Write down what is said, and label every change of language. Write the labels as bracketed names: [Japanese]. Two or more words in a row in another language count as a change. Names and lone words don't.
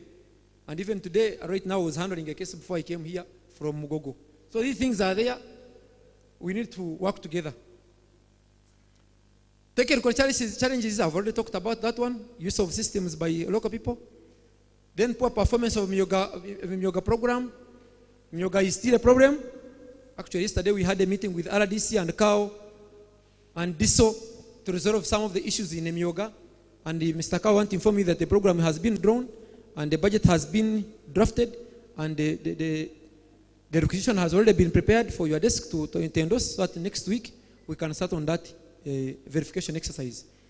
[English] And even today, right now, I was handling a case before I came here from Mugogo. So these things are there. We need to work together. Technical challenges, I've already talked about that one. Use of systems by local people. Then poor performance of Myoga program. Myoga is still a problem. Actually, yesterday we had a meeting with RDC and COW and DISO to resolve some of the issues in Myoga. And Mr. COW wants to inform me that the program has been drawn and the budget has been drafted and the requisition has already been prepared for your desk to endorse, so that next week we can start on that verification exercise.